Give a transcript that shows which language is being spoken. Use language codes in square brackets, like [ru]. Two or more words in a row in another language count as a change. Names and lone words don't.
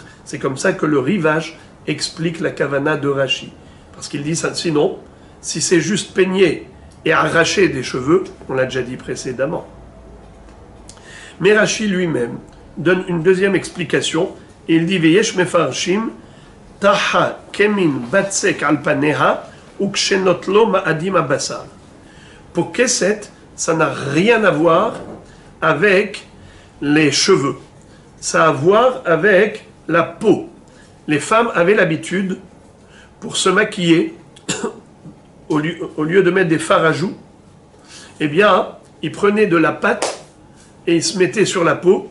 [fr] C'est comme ça que le Rivash explique la kavana de Rashi. Parce qu'il dit ça, sinon, si c'est juste peigner et arracher des cheveux, on l'a déjà dit précédemment. Mais Rashi lui-même donne une deuxième explication, et il dit [he] ויש מפרשים טחה כמין בצק על פניה וכשנוטלו מאדים הבשר. [fr] Pour Kesset, ça n'a rien à voir avec les cheveux. Ça a à voir avec la peau. Les femmes avaient l'habitude, pour se maquiller, au lieu de mettre des fards à joues, eh bien, ils prenaient de la pâte et ils se mettaient sur la peau.